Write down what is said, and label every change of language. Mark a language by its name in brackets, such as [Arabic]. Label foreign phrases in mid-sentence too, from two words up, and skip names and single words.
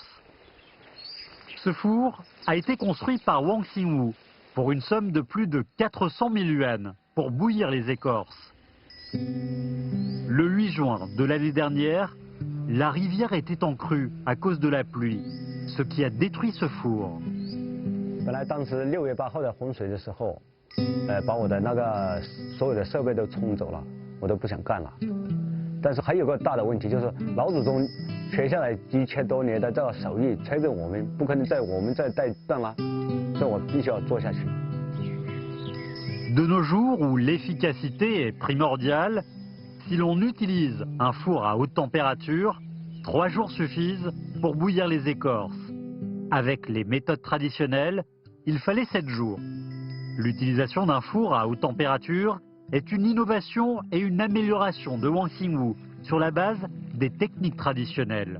[French] Ce four a été construit par Wang Xingwu pour une somme de plus de 400 000 yuan pour bouillir les écorces. Le 8 juin de l'année dernière, la rivière était en crue à cause de la pluie, ce qui a détruit ce four. [Chinese] 本来当时6月8号的洪水的时候，把我的那个所有的设备都冲走了，我都不想干了。但是还有个大的问题，就是老祖宗学下来1000多年的这个手艺，催着我们不可能我们再带断了，所以我必须要做下去。 [French] De nos jours où l'efficacité est primordiale, si l'on utilise un four à haute température, 3 jours suffisent pour bouillir les écorces. Avec les méthodes traditionnelles, il fallait 7 jours. L'utilisation d'un four à haute température est une innovation et une amélioration de Wang Xingwu sur la base des techniques traditionnelles.